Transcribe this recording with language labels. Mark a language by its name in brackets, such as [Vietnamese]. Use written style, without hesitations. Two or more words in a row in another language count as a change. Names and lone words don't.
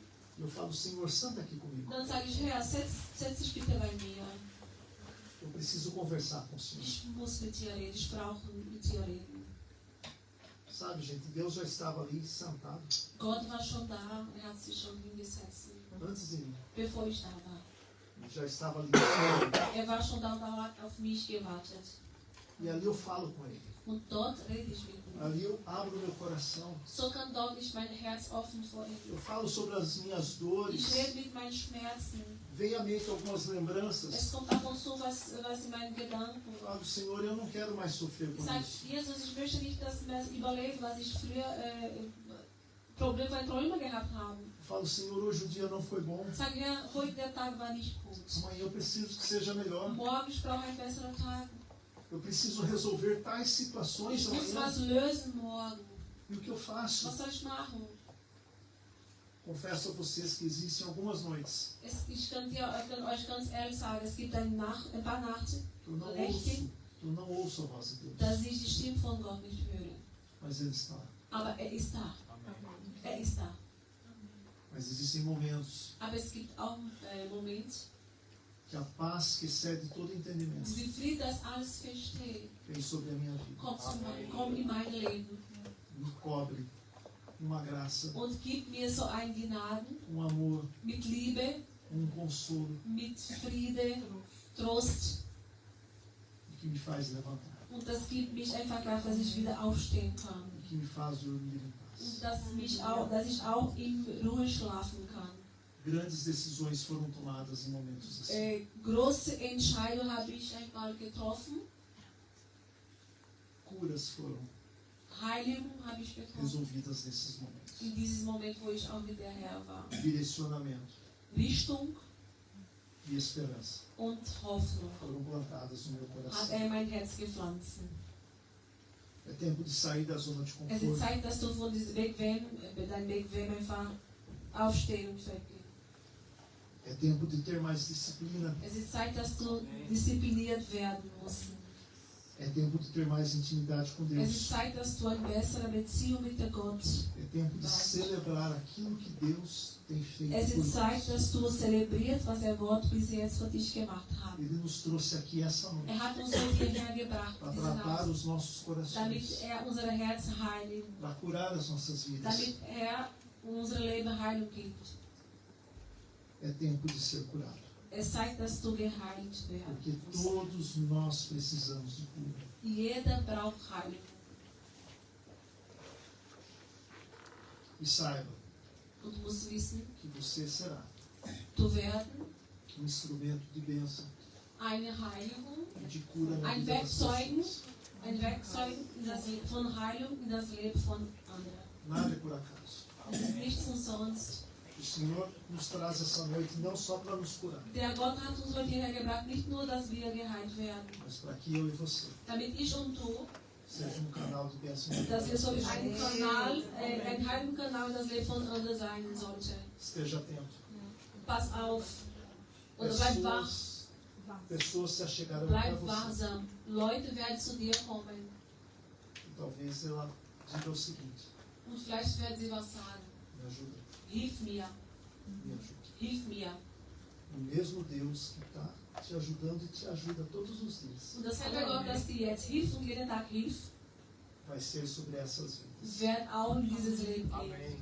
[Portuguese] Eu falo, Senhor, senta aqui comigo. [German] Dann sage ich, Herr, setz dich bitte bei mir. [Portuguese] Eu preciso conversar com o Senhor. [German] Ich muss mit dir reden, ich brauche mit dir reden. [Portuguese] Sabe, gente, Deus já estava ali sentado [German] Gott war schon da, hat sich schon hingesetzt, [Portuguese] antes de mim. [German] bevor ich da war. [Portuguese] Ele já estava ali. [German] War schon da und hat auf mich gewartet. [Portuguese] E ali eu falo com ele. [German] Und dort rede ich mit ihm. [Portuguese] Ali eu abro meu coração. [German] So kann dort ich mein Herz offen vor ihm. [Portuguese] Eu falo sobre as minhas dores. [German] Ich rede mit meinen Schmerzen. [Portuguese] Vem à mente algumas lembranças. [German] Es kommt ab und zu was in meinen Gedanken. [Portuguese] Eu falo, Senhor, eu não quero mais sofrer por [German] Sag, [Portuguese] isso. [German] Jesus, ich möchte nicht das mehr überleben, was ich früher Träume gehabt habe. [Portuguese] Eu falo, Senhor, hoje o dia não foi bom. [German] Sag, Herr, heute der Tag war nicht gut. [Portuguese] Amanhã eu preciso que seja melhor. [German] Morgen ich brauche einen besseren Tag. [Portuguese] Eu preciso resolver tais situações [German] Ich muss [Portuguese] amanhã. [German] was lösen morgen. [Portuguese] E o que eu faço? [German] Was soll ich machen? [Portuguese] Confesso a vocês que existem algumas noites [German] Ich kann euch ganz ehrlich sagen, es gibt ein paar Nachten, [Portuguese] que eu não ouço a voz de Deus. [German] dass ich die Stimme von Gott nicht höre. [Portuguese] Mas Ele está. [German] Aber er ist da. Er ist da. [Portuguese] Mas existem momentos [German] Aber es gibt auch Momente, [Portuguese] que a paz que excede todo entendimento [German] die Frieden, das alles versteht, [Portuguese] vem sobre a minha vida. [German] kommt in mein Leben [Portuguese] Me cobre uma graça, [German] und gibt mir so ein Gnaden [Portuguese] amor, [German] mit Liebe, [Portuguese] consolo [German] mit Friede, Trost. [Portuguese] que me faz levantar, [German] Und das gibt mich einfach Kraft, dass ich wieder aufstehen kann. [Portuguese] que me faz dormir em [German] Und [Portuguese] paz. [German] dass ich auch in Ruhe schlafen kann. [Portuguese] Grandes decisões foram tomadas em momentos assim. [German] Große Entscheidungen habe ich einmal getroffen. [Portuguese] Curas foram [German] Heiligung habe ich bekommen. [Portuguese] resolvidas nesses momentos. [German] In diesem Moment, wo ich auch mit der Herr war. [Portuguese] Direcionamento [German] Richtung [Portuguese] e esperança [German] und Hoffnung [Portuguese] foram plantadas no meu [German] hat [Portuguese] coração. [German] er mein Herz gepflanzt. [Portuguese] É tempo de sair da zona de [German] Es ist [Portuguese] conforto. [German] Zeit, dass du von diesem dein Bequem einfach aufstehen und weggehen. [Portuguese] É tempo de ter mais disciplina. [German] Es ist Zeit, dass du diszipliniert werden musst. [Portuguese] É tempo de ter mais intimidade com [German] Es [Portuguese] Deus. [German] ist Zeit, dass du eine bessere Beziehung mit der Gott. [Portuguese] É tempo de celebrar aquilo que Deus tem feito [German] Es [Portuguese] por [German] ist Zeit, [Portuguese] nós. [German] dass du zelebrierst, was der Gott bis jetzt für dich gemacht hat. [Portuguese] Ele nos trouxe aqui essa noite [German] Er hat uns heute hierher gebracht, [Portuguese] para [German] diesen [Portuguese] tratar [German] Haus, [Portuguese] os nossos [German] damit [Portuguese] corações, [German] er unsere Herzen heiligt, [Portuguese] para curar as nossas vidas. [German] damit er unser Leben Heilung gibt. [Portuguese] É tempo de ser curado, [German] Es zeigt, dass du geheilt werden [Portuguese] porque [German] musst. [Portuguese] todos nós precisamos de cura. [German] Jeder braucht Heilung. [Portuguese] E saiba [German] Und du musst wissen, [Portuguese] que você será [German] du werden [Portuguese] instrumento de bênção [German] eine Heiligung, [Portuguese] e de cura na [German] ein [Portuguese] vida das [German] Werkzeug [Portuguese] pessoas. [German] ein Werkzeug von Heilung in das Leben von anderen. [Portuguese] Nada é por acaso. [German] Es ist nichts umsonst. [Portuguese] O Senhor nos traz essa noite não só para nos curar, [German] Der Gott hat uns heute hierher gebracht, nicht nur, dass wir geheilt werden, [Portuguese] mas para que eu e você [German] damit ich und du, [Portuguese] sejam canal de bênção de [German] dass wir so [Portuguese] Deus. [German] ein Kanal, ein Heilungskanal in das Leben von anderen sein sollte. [Portuguese] Esteja atento. [German] Pass auf oder bleib wach, [Portuguese] Pessoas se achegarão para [German] bleib [Portuguese] você. [German] wachsam. Leute werden zu dir kommen [Portuguese] E talvez ela diga o seguinte: [German] und vielleicht werden sie was sagen. [Portuguese] me ajuda, [German] Hilf mir, [Portuguese] me ajuda. [German] hilf mir. [Portuguese] O mesmo Deus que está te ajudando e te ajuda todos os dias [German] Und dasselbe Gott, das dir jetzt hilft und jeden Tag hilft, [Portuguese] vai ser sobre essas vidas. [German] wird auch in dieses Leben gehen.